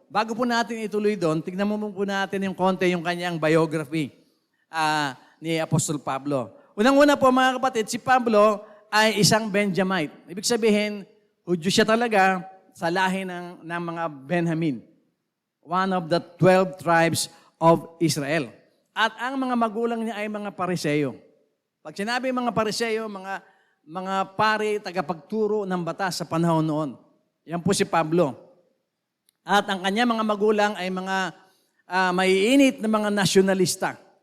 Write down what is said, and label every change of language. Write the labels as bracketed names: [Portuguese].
[Filipino] bago po natin ituloy doon, tignan mo po natin yung konti yung kanyang biography ni Apostol Pablo. Unang-una po mga kapatid, si Pablo ay isang Benjamite. Ibig sabihin, Hudyo siya talaga sa lahi ng mga Benjamin. [English] One of the 12 tribes of Israel. [Filipino] At ang mga magulang niya ay mga Pariseo. Pag sinabi mga Pariseo, mga pari, tagapagturo ng batas sa panahon noon. Yan po si Pablo. At ang kanya mga magulang ay mga maiinit na mga nasyonalista.